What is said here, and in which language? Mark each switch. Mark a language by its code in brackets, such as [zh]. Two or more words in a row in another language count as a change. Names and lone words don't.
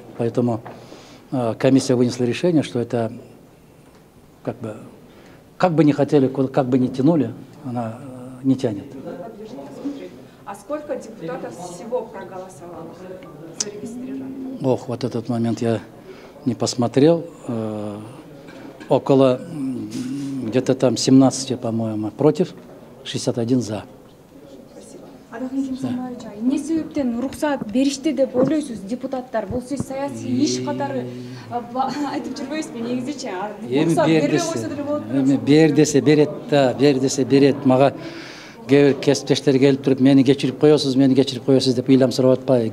[ru] Поэтому комиссия вынесла решение, что это как бы не хотели, как бы не тянули, она не тянет. А сколько депутатов всего проголосовало, зарегистрировано? Ох, вот этот момент я не посмотрел. Около где-то там 17, по-моему, против, 61 за. [ky] Атакан Кимсембаевич, эмне себептен уруксат беришти деп ойлойсуз депутаттар? Бул сиз саясий иш катары айтып жүрбөйсүзбү негизичи? Уруксат бербей койсо деле болот. Эми бер десе берет да, бер десе берет. Мага кесиптештер келип туруп, мени кечирип коесуз деп ыйлам сурап атпайбы?